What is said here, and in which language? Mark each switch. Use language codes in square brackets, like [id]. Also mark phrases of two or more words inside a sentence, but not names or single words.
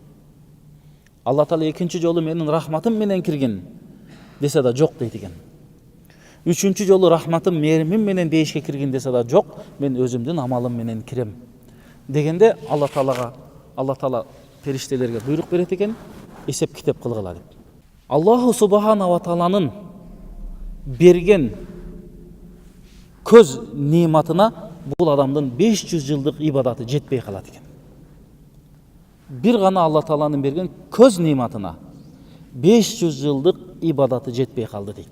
[ky] Алла Таала экинчи жолу менин рахматым менен кирген десе да жок дейт экен. Үчүнчү жолу рахматым, меримим менен бейишке кирген десе да жок, мен өзүмдүн амалым менен кирем дегенде, Алла Таала периштелерге буйрук берет экен, эсеп китеп кылгыла деп. [ar] الله سبحانه وتعالى [ky] берген көз нематына бул адамдын 500 жылдык ибадаты жетпей калат экен. Бир гана Алла Тааланын берген көз нематына 500 жылдык ибадаты жетпей калды дейт.